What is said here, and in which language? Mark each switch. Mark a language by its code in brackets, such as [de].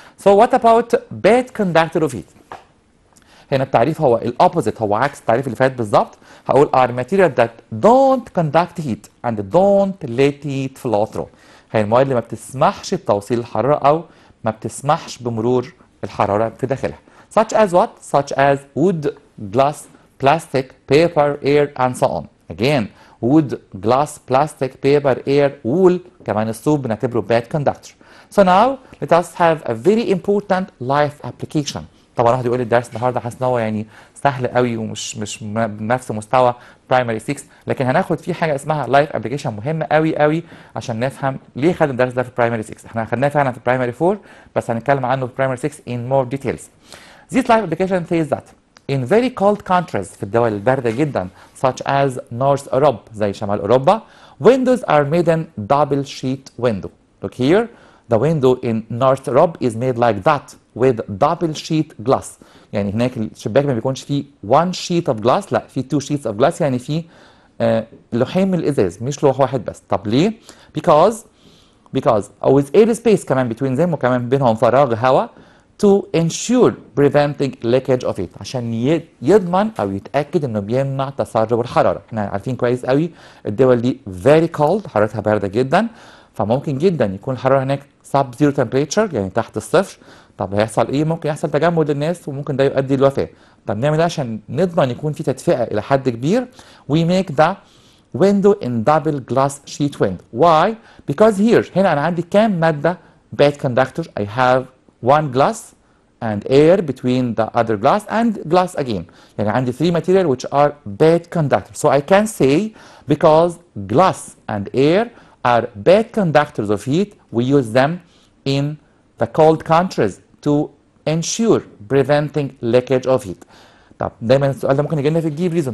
[en] So what about bad conductor of heat? [ar] هنا التعريف هو الأوبوزيت، هو عكس التعريف اللي فات بالظبط. هقول [en] are material that don't conduct heat and don't let heat flow through. [ar] هي المواد اللي ما بتسمحش بتوصيل الحرارة أو ما بتسمحش بمرور الحرارة في داخلها. [en] Such as what? Such as wood, glass, plastic, paper, air, and so on. Again, wood, glass, plastic, paper, air, wool. [ar] كمان الصوب بنعتبره bad conductor. [en] So now let us have a very important life application. [ar] طبعا واحد يقول لي الدرس النهارده حاسس ان هو يعني سهل قوي ومش بنفس مستوى برايمري 6، لكن هناخد فيه حاجه اسمها لايف ابلكيشن مهمه قوي قوي عشان نفهم ليه خدنا الدرس ده في برايمري 6. احنا خدناه فعلا في برايمري 4 بس هنتكلم عنه في برايمري 6 [en] in more details. This life application says that in very cold countries [ar] في الدول البارده جدا [en] such as North Europe [ar] زي شمال اوروبا [en] windows are made in double sheet window. Look here, the window in North Europe is made like that with double sheet glass. [ar] يعني هناك الشباك ما بيكونش فيه [en] one sheet of glass، [ar] لا في [en] two sheets of glass، [ar] يعني فيه لوحين من الازاز مش لوح واحد بس. طب ليه؟ [en] because with air space [ar] كمان [en] between them [ar] وكمان بينهم فراغ هواء [en] to ensure preventing leakage of it، [ar] عشان يضمن او يتاكد انه بيمنع تسرب الحراره. احنا عارفين كويس قوي الدول دي [en] very cold [ar] حرارتها بارده جدا، فممكن جدا يكون الحراره هناك [en] sub zero temperature [ar] يعني تحت الصفر. طب هيحصل ايه؟ ممكن يحصل تجمد للناس وممكن ده يؤدي للوفاه. طب نعمل ايه عشان نضمن يكون في تدفئه الى حد كبير؟ [en] we make the window in double glass sheet window. Why? Because here [ar] هنا انا عندي كام ماده bad conductor. [en] I have one glass and air between the other glass and glass again. [ar] يعني عندي [en] three material which are bad conductors. So I can say because glass and air are bad conductors of heat, we use them in the cold countries to ensure preventing leakage of heat. [ar] طب دايما السؤال ده ممكن يجي لنا في الجيف ريزون.